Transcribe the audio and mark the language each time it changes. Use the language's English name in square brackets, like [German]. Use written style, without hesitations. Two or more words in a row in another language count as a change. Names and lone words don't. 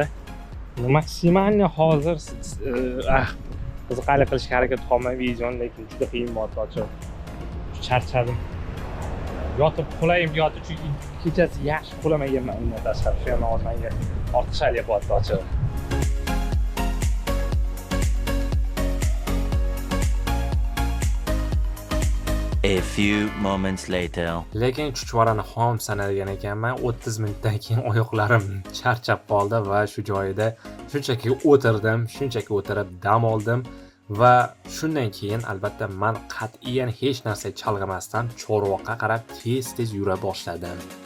[Uzbek] Maksimalni hozir qiziqarli qilishga harakat qilmay videoni, lekin juda qiyin bo'ldi tochig'i. Charchadim. Yotib uxlayim yoki chunki kechasi yaxshi uxlamaganman undan tashqari. Shu ham hozir menga ortiqchalik bo'lyapti tochig'i. [English] A few moments later. [Uzbek] Lekin chuchvarani xom sanadigan ekanman. 30 minutdan keyin oyoqlarim charchab qoldi va shu joyida shunchaki o'tirdim, shunchaki o'tirib dam oldim va shundan keyin albatta men qat'iyan hech narsa chalg'imasdan Chorvoqqa qarab tez yura boshladim.